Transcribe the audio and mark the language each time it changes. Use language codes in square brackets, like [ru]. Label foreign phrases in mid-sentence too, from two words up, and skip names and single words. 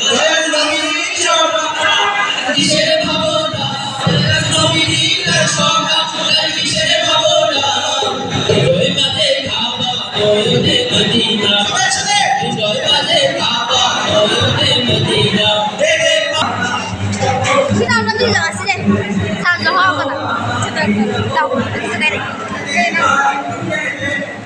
[bn] কিসের ভাবনা নবীর সভা কিসের ভাবনা হৃদয় মাঝে কাবা নয়নে মদিনা হৃদয় মাঝে কাবা নয়নে মদিনা [id] Kita udah tuh jelas deh. Salah apa nak? Kita tahu. Kita